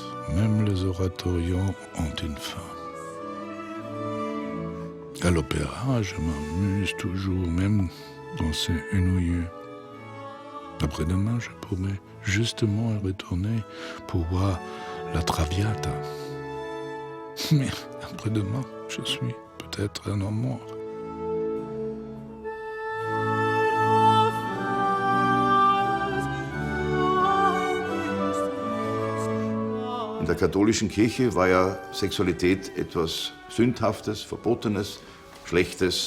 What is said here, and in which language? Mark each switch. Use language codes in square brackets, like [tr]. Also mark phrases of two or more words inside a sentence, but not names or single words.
[fr] Même les oratorios ont une fin. À l'opéra, je m'amuse toujours, même quand c'est ennuyeux. Après-demain, je pourrais justement y retourner pour voir la Traviata. Mais après-demain, je suis peut-être un homme mort. [de] In der katholischen Kirche war ja Sexualität etwas Sündhaftes, Verbotenes, Schlechtes.